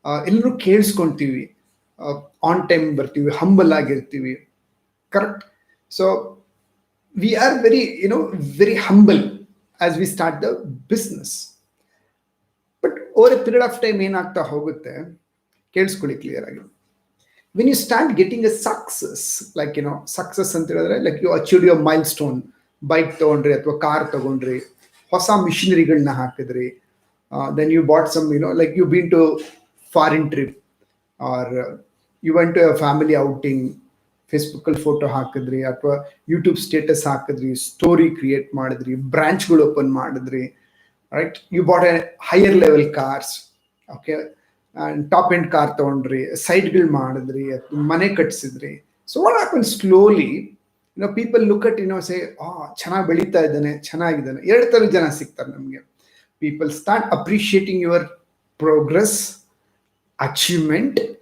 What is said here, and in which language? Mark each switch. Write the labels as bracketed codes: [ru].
[kn] ಎಲ್ಲರೂ ಕೇಳಿಸ್ಕೊಂತೀವಿ, on time ಬರ್ತೀವಿ, humble ಆಗಿರ್ತೀವಿ. Correct? [en] So we are very very humble as we start the business. But over a period of time [kn] ಏನಾಗ್ತಾ ಹೋಗುತ್ತೆ, ಕೇಳಿಸ್ಕೊಳ್ಳಿ clear ಆಗಿ. [en] when you start getting a success, like success [kn] ಅಂತ ಹೇಳಿದ್ರೆ [en] like you achieved your milestone, [kn] bike ತಗೊಂಡ್ರಿ ಅಥವಾ car ತಗೊಂಡ್ರಿ, ಹೊಸ ಮಿಷನರಿಗಳನ್ನ ಹಾಕಿದ್ರಿ, [en] then you bought some like you been to foreign trip, or you went to a family outing, [kn] Facebook ಅಲ್ಲಿ photo ಹಾಕಿದ್ರಿ, ಅಥವಾ ಯೂಟ್ಯೂಬ್ ಸ್ಟೇಟಸ್ ಹಾಕಿದ್ರಿ, ಸ್ಟೋರಿ ಕ್ರಿಯೇಟ್ ಮಾಡಿದ್ರಿ, ಬ್ರಾಂಚ್ಗಳು ಓಪನ್ ಮಾಡಿದ್ರಿ, [en] Right? You bought a higher level cars, [kn] okay, top end car ತಗೊಂಡ್ರಿ, ಸೈಟ್ಗಳು ಮಾಡಿದ್ರಿ, ಮನೆ ಕಟ್ಸಿದ್ರಿ. [en] so what happens slowly, people look at say, [kn] ಚೆನ್ನಾಗಿ ಬೆಳೀತಾ ಇದ್ದಾನೆ, ಚೆನ್ನಾಗಿದ್ದಾನೆ. ಎರಡು ತರ ಜನ ಸಿಗ್ತಾರೆ ನಮಗೆ. [en] People start appreciating your progress, achievement.